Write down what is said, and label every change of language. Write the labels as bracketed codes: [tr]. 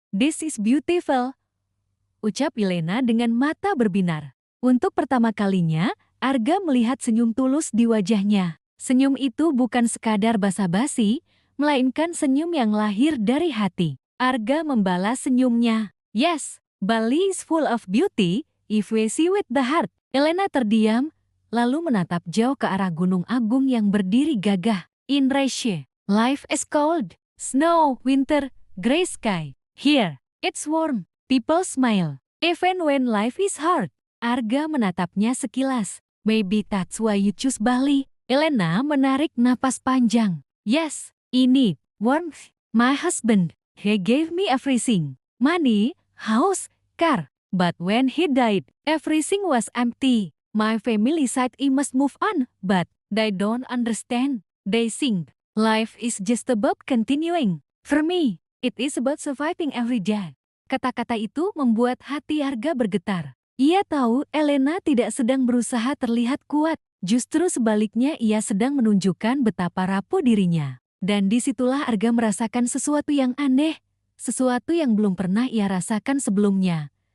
[en] This is beautiful, [id] ucap Elena dengan mata berbinar. Untuk pertama kalinya, Arga melihat senyum tulus di wajahnya. Senyum itu bukan sekadar basa-basi, melainkan senyum yang lahir dari hati. Arga membalas senyumnya. [en] Yes, Bali is full of beauty, if we see with the heart. [id] Elena terdiam, lalu menatap jauh ke arah Gunung Agung yang berdiri gagah. [en] In Russia, life is cold. Snow, winter, gray sky. Here, it's warm. People smile. Even when life is hard. [id] Arga menatapnya sekilas. [en] Maybe that's why you choose Bali. Elena [id] menarik napas panjang. [en] Yes, [id] ini, [en] warmth. My husband, he gave me everything. Money, house, car. But when he died, everything was empty. My family said I must move on, but they don't understand. They think life is just about continuing. For me, it is about surviving every day. [id] Kata-kata itu membuat hati Arga bergetar. Ia tahu Elena tidak sedang berusaha terlihat kuat. Justru sebaliknya ia sedang menunjukkan betapa rapuh dirinya. Dan disitulah Arga merasakan sesuatu yang aneh. Sesuatu yang belum pernah ia rasakan sebelumnya.